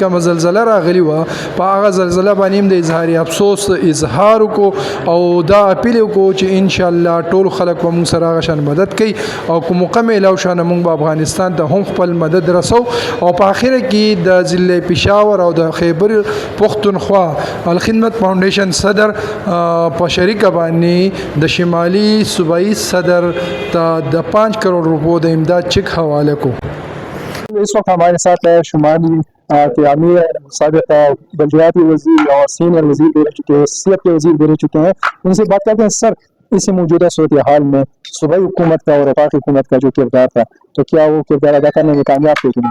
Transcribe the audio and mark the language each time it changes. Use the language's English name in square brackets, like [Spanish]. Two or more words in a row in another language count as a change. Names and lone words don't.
[Pashto] کومه زلزله راغلې وه په هغه زلزله باندې هم د اظهار افسوس اظهار وکړو او دا اپیل وکړو چې انشاءالله ټول خلک به موږ سره هغه شان مدد کوي او کوم موقع میلاو شانه موږ به افغانستان ته هم خپل مدد رسو او په اخره کې د ضلع پېښور او د خیبر پښتونخوا الخدمت فاونډیشن صدر په شریکه باندې د شمالي صوبایي صدر ته د 5 کروڑ روپو د امداد چیک حواله کو. [Urdu] اس وقت ہمارے ساتھ ہے شمالی کے امیر سابق بلدیاتی وزیر اور سینئر وزیر بھی رہ چکے ہیں، صحت کے وزیر بھی رہ چکے ہیں. ان سے بات کرتے ہیں. سر، اس موجودہ صورتحال میں صوبائی حکومت کا اور وفاقی حکومت کا جو کردار تھا، تو کیا وہ کردار ادا کرنے میں کامیاب تھے کہ نہیں؟